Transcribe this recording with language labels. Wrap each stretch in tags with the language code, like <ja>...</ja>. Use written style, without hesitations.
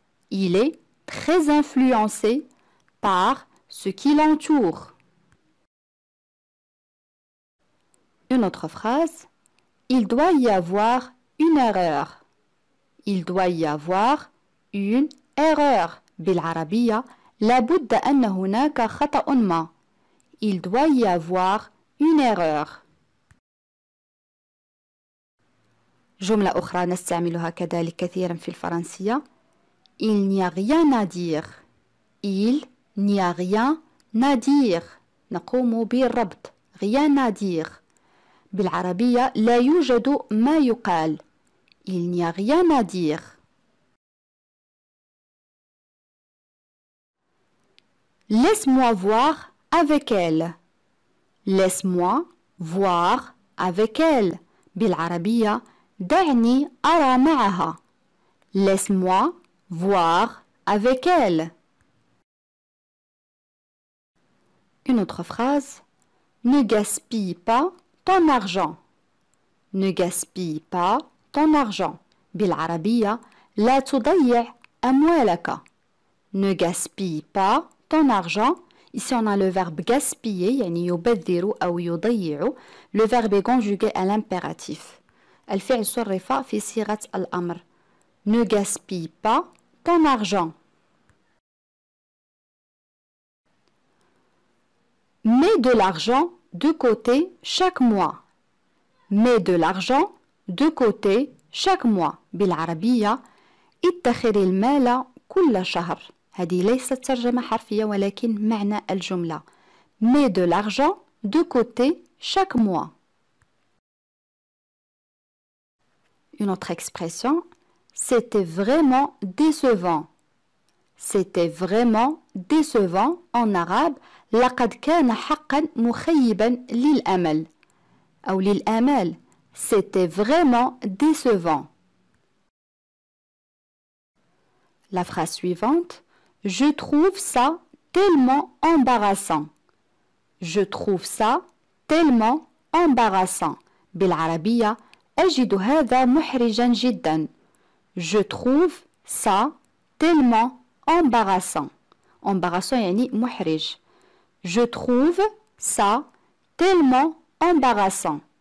<fr>Il est très influencé par ce qui l'entoure. Une autre phrase. Il doit y avoir une erreur. Il doit y avoir une erreur.</fr> <ar>بالعربية لابد أن هناك خطأ ما.</ar> <fr>Il doit y avoir une erreur.</fr> <ar>جملة أخرى نستعملها كذلك كثيرا في الفرنسية.</ar> <fr>Il n'y a rien à dire. Il n'y a rien à dire.</fr> <ar>نقوم بالربط.</ar> <fr>Rien à dire.</fr> <ar>بالعربية لا يوجد ما يقال.</ar> <fr>Il n'y a rien à dire. Laisse-moi voir avec elle. Laisse-moi voir avec elle.</fr> <ar>بالعربية دعني أرى معها.</ar> <fr>Laisse-moi voir avec elle. Une autre phrase. Ne gaspille pas ton argent. Ne gaspille pas ton argent.</fr> <ar>بالعربية لا تضيع أموالك.</ar> <fr>Ne gaspille pas ton argent. Ici on a le verbe gaspiller</fr> <ar>يعني يبذر أو يضيع.</ar> <fr>Le verbe est conjugué à l'impératif.</fr> <ar>الفعل صرف في صيغة الأمر.</ar> <fr>Ne gaspille pas ton argent. Mets de l'argent de côté chaque mois. Mets de l'argent de côté chaque mois.</fr> <ar>بالعربية ادخر المال كل شهر. هذه ليست ترجمة حرفية ولكن معنى الجملة.</ar> <fr>Mets de l'argent de côté chaque mois. Une autre expression. C'était vraiment décevant. C'était vraiment décevant en arabe.</fr> <ar>لقد كان حقا مخيبا للأمل أو للآمال.</ar> <fr>C'était vraiment décevant. La phrase suivante. Je trouve ça tellement embarrassant. Je trouve ça tellement embarrassant.</fr> <ar>بالعربية أجد هذا محرجا جدا.</ar> <fr>Je trouve ça tellement embarrassant.</fr> <ar>Embarrassant يعني محرج.</ar> <fr>Je trouve ça tellement embarrassant.</fr>